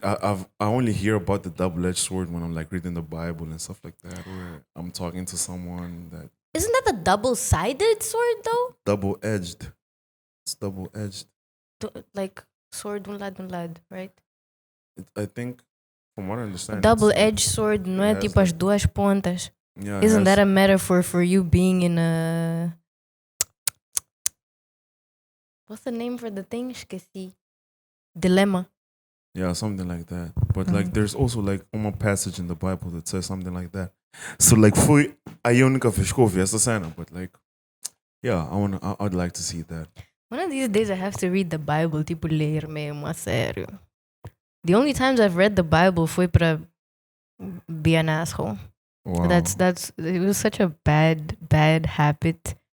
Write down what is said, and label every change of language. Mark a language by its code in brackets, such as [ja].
[en] I only hear about the double-edged sword when I'm like reading the Bible and stuff like that, where I'm talking to someone that. Isn't that the double-sided sword though? Double-edged. It's double-edged. Like sword [pt] de lado, [en] right? I think, from what I understand, [pt] Double-edged sword, não é tipo as duas pontas. [en] Yeah, Isn't that a metaphor for you being in a... What's the name for the thing? [pt] Esqueci. Dilemma. [en] Yeah, something like that. But like, there's also like one passage in the Bible that says something like that. So like, [pt] foi a única vez que eu ouvi essa cena. [en] But like, yeah, I'd like to see that. One of these days I have to read the Bible, [pt] tipo ler mesmo, a sério. [en] The only times I've read the Bible [pt] foi para [en] be an asshole. Wow. That's it was such a bad habit.